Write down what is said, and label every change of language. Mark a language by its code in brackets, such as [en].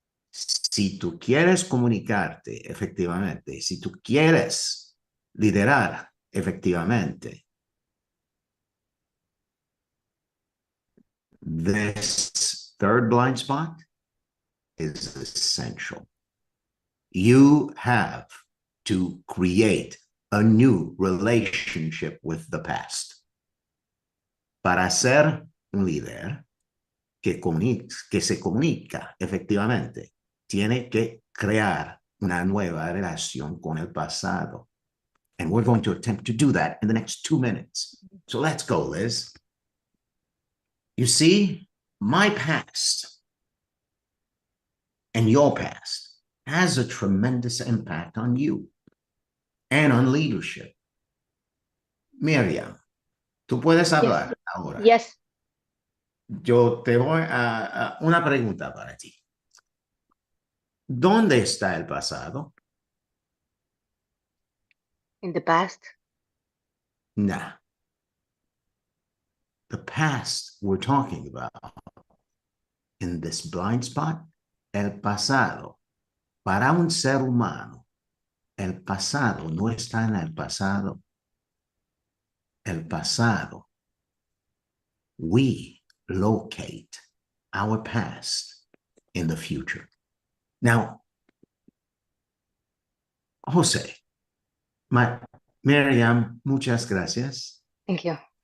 [es] Si tú quieres comunicarte efectivamente, si tú quieres liderar efectivamente, [en] this third blind spot is essential. You have to create a new relationship with the past. [es] Para ser un líder que se comunica efectivamente, tiene que crear una nueva relación con el pasado. [en] And we're going to attempt to do that in the next 2 minutes. So let's go, Liz. You see, my past and your past has a tremendous impact on you and on leadership. [es] Miriam, tú puedes hablar ahora. [en] Yes. [es] yo te voy a una pregunta para ti. ¿Dónde está el pasado? [en] In the past. Nah. The past we're talking about in this blind spot, [es] el pasado. Para un ser humano, el pasado no está en el pasado. El pasado. [en] We locate our past in the future. [es] Now, Jose, Miriam, muchas gracias. [en] Thank you.